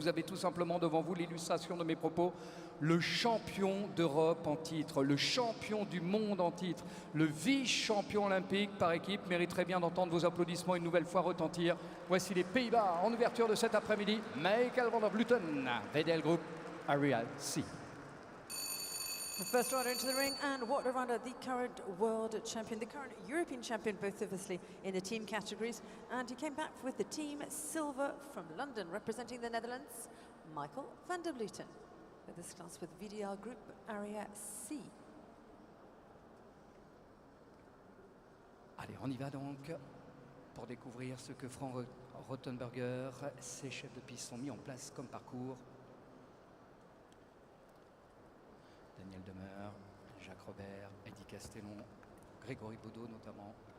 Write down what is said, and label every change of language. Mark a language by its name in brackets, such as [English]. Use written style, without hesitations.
[French] Vous avez tout simplement devant vous l'illustration de mes propos, le champion d'Europe en titre, le champion du monde en titre, le vice-champion olympique par équipe mériterait bien d'entendre vos applaudissements une nouvelle fois retentir. Voici les Pays-Bas en ouverture de cet après-midi. Michael van der Vleuten, VDL Group, Area C. [English] The first rider into the ring, and what a rider, the current world champion, the current European champion, both obviously in the team categories, and he came back with the team silver from London, representing the Netherlands, Michael van der Vleuten, with this class with VDL Group Area C. [French] Allez, on y va donc pour découvrir ce que Frank Rothenberger, ses chefs de piste ont mis en place comme parcours. Daniel Demeur, Jacques Robert, Eddie Castellon, Grégory Baudot notamment.